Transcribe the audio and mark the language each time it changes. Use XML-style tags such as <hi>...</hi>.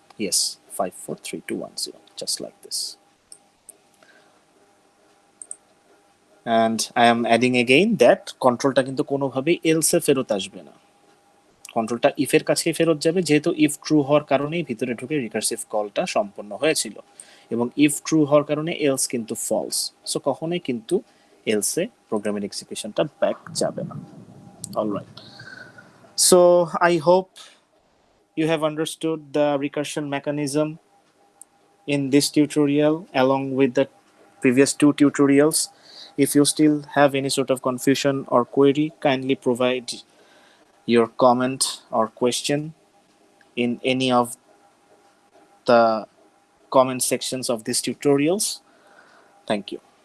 <en>Yes, 543210, just like this. And I am adding again that</en> <bn>কন্ট্রোলটা কিন্তু কোনোভাবেই else ফেরত আসবে না, কন্ট্রোলটা ইফের কাছেই ফেরত যাবে, যেহেতু ইফ ট্রু হওয়ার কারণেই ভিতরে ঢুকে রিকার্সিভ কলটা সম্পন্ন হয়েছিল, এবং ইফ ট্রু হওয়ার কারণে এলস কিন্তু ফলস। সো কখনোই কিন্তু এলসে প্রোগ্রামের এক্সিকিউশনটা ব্যাক যাবে না।</bn> <en>Alright, so I hope you have understood the recursion mechanism in this tutorial along with the previous two tutorials. If you still have any sort of confusion or query, kindly provide your comment or question in any of the comment sections of these tutorials. Thank you.</en>